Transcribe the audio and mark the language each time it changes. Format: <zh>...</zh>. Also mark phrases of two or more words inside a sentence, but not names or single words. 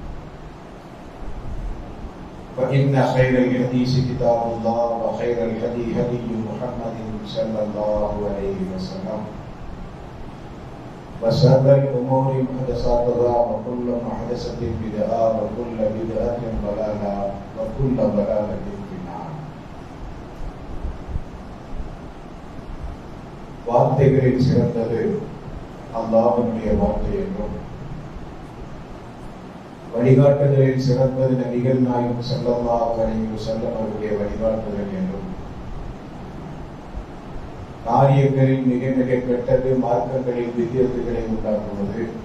<ar>فإن خير الحديث كتاب الله وخير الهدي هدي محمد صلى الله عليه وسلم وشر الأمور محدثاتها وكل محدثة بدعة وكل بدعة ضلالة وكل ضلالة في النار.</ar> <ta>வார்த்தைகளில் சிறந்தது அல்லாஹ்வுடைய வார்த்தை என்றும், வழிகாட்டுதலில் சிறந்தது நபிகள் நாயகம்</ta> <ar>صلى الله عليه وسلم</ar> <ta>அவருடைய வழிகாட்டுதல் என்றும், காரியங்களில் மிக மிக கெட்டது மார்க்கங்களில் வித்தியாசங்களை உண்டாக்குவது,</ta>